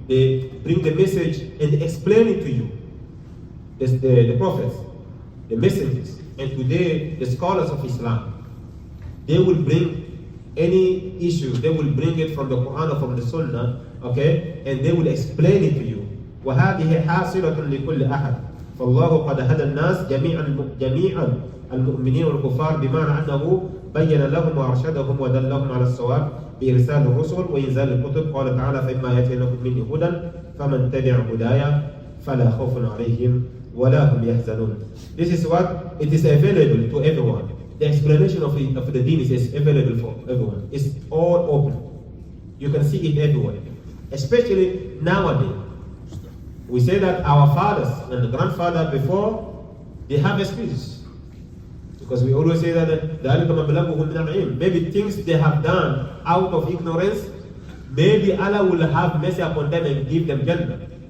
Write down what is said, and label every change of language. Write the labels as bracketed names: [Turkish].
[English] They bring the message and they explain it to you. The prophets, the messengers, and today the scholars of Islam, they will bring any issue, they will bring it from the Quran or from the Sunnah, okay, and they will explain it to you. [Arabic] وهذه حاصلة لكل أحد فالله قد هدى الناس جميعا المؤمنين والكفار بمعنى أنه بين لهم وأرشدهم ودلهم على الصواب بإرسال الرسل وإنزال الكتب. قال تعالى فإما يأتينكم مني هدى فمن تبع هدايا فلا خوف عليهم ولا هم يحزنون. [English] This is what it is available to everyone. the explanation of the deen is available for everyone. It's all open. You can see it everywhere. Especially nowadays. We say that our fathers and the grandfather before, they have excuses. Because we always say that maybe things they have done out of ignorance, maybe Allah will have mercy upon them and give them Jannah.